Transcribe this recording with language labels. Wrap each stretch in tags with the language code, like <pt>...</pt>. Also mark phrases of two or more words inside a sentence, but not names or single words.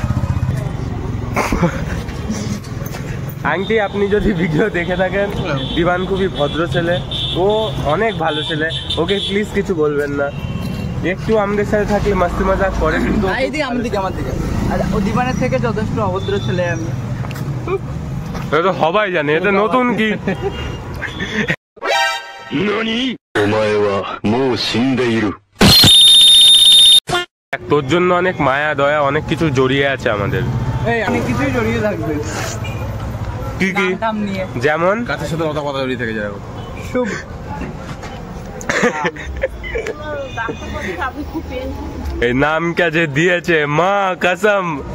<bn>আন্টি, আপনি যদি ভিডিও দেখে থাকেন, দিবান খুবই ভদ্র ছেলে, ও অনেক ভালো ছেলে, ওকে প্লিজ কিছু বলবেন না। একটু আমাদের সাথে থাকলে</bn> <hi>मस्ती मज़ाक</hi> <bn>করে, কিন্তু না, এইদিকে আমার দিকে আমার দিকে। আর ও দিবানের থেকে যথেষ্ট অভদ্র ছেলে আমি। এটা তো সবাই জানে, এটা নতুন কি?</bn> <ja>お前はもう死んでいる。</ja> <bn>তোর জন্য অনেক মায়া দয়া অনেক কিছু জড়িয়ে আছে আমাদের। এই অনেক কিছুই জড়িয়ে থাকবে কি কি? নাম টাম নিয়ে। যেমন কাছের সাথে কথা কথা জড়িয়ে থেকে যায়। শুভ এই নামটা যে দিয়েছে, মা কসম।</bn>